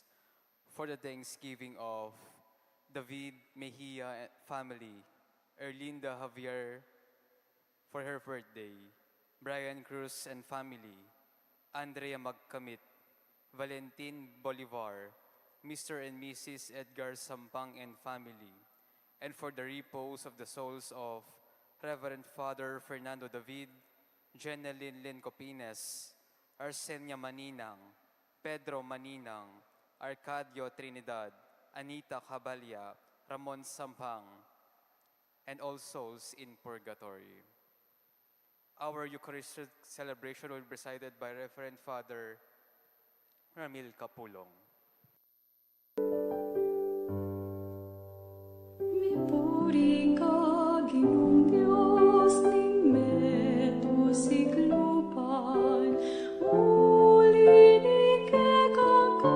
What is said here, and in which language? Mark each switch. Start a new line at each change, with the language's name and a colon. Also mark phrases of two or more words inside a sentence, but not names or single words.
English: For the thanksgiving of David Mejia family, Erlinda Javier for her birthday, Brian Cruz and family, Andrea Magkamit, Valentin Bolivar, Mr. and Mrs. Edgar Sampang and family, and for the repose of the souls of Reverend Father Fernando David, Jenelyn Lynn Copines, Arsenia Maninang, Pedro Maninang, Arcadio Trinidad, Anita Cabalya, Ramon Sampang, and all souls in purgatory. Our Eucharistic celebration will be presided by Reverend Father Ramil Capulong.
Pampanga: Mipuri ka, Ginoong Diyos, ning meto siklupan, uli ni kekang